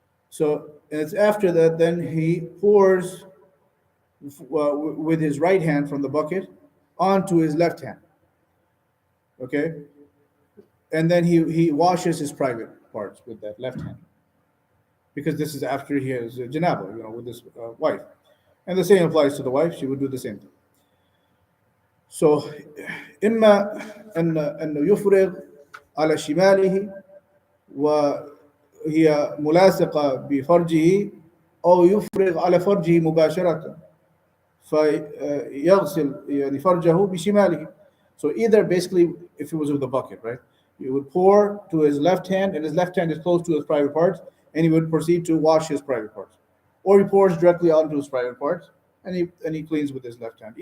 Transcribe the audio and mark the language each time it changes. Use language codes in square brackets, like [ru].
[en] So it's after that, then he pours with his right hand from the bucket onto his left hand. Okay, and then he washes his private parts with that left hand, because this is after he has janaba, with his wife, and the same applies to the wife. She would do the same thing. [ar] So إما أنه يفرغ على شماله وهي ملاصقة بفرجه، أو يفرغ على فرجه مباشرة فيغسل يعني فرجه بشماله. [en] So either, basically, if it was with a bucket, right, you would pour to his left hand, and his left hand is close to his private parts, and he would proceed to wash his private parts, or he pours directly onto his private parts, and he cleans with his left hand.